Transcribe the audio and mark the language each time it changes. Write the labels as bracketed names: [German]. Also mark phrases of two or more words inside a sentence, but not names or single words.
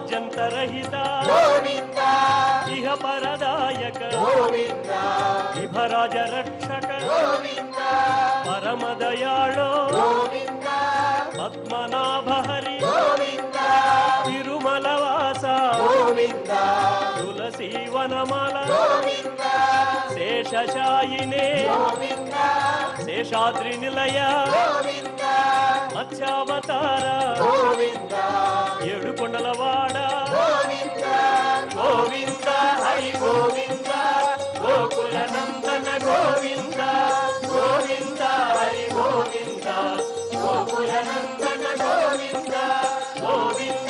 [Sanskrit] దురन्तरहित इह परदायक विभराज रक्षक परमदयाळो पद्मनाभ हरि तिरुमलवास तुलसी वनमाल शेषशायिने शेषाद्रि निलय [Telugu] మత్స్యావతార ఏడుకొండలవాడ గోవింద [Sanskrit] హరి గోవింద గోకుల నందన గోవింద గోవింద హరి గోవింద గోకుల నందన గోవింద గోవింద